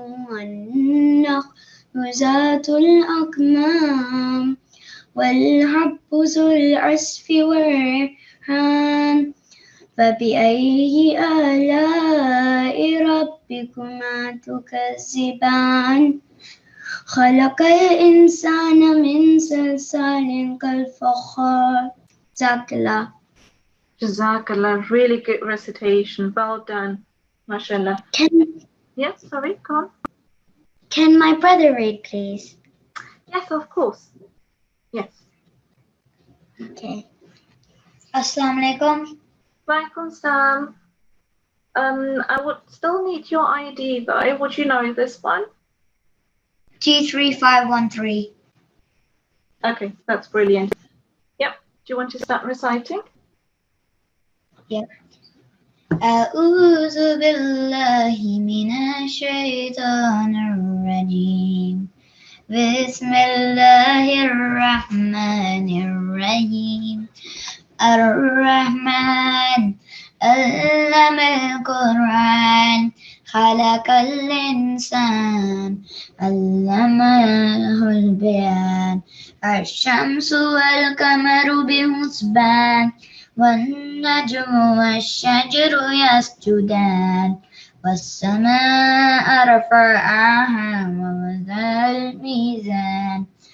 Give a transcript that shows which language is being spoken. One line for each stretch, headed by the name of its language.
Arabic: والنخل ذات الأكمام والحب ذو العصف والريحان فبأي آلاء ربكما تكذبان خلق الإنسان من صلصال كالفخار.
English: Jazakallah. Jazakallah, really good recitation. Well done. MashaAllah. Yes, sorry, go on. Can my brother read, please? Yes, of course. Yes. Okay. Assalamu alaikum. Walaikum salam. I would still need your ID though. Would you know this one? G3513. Okay, that's brilliant. Yep. Do you want to start reciting? Yep.
Arabic: أعوذ بالله من الشيطان الرجيم بسم الله الرحمن الرحيم الرحمن علم القرآن خلق الإنسان علمه البيان الشمس والقمر بحسبان والنجم والشجر يسجدان والسماء رفعها ووضع الميزان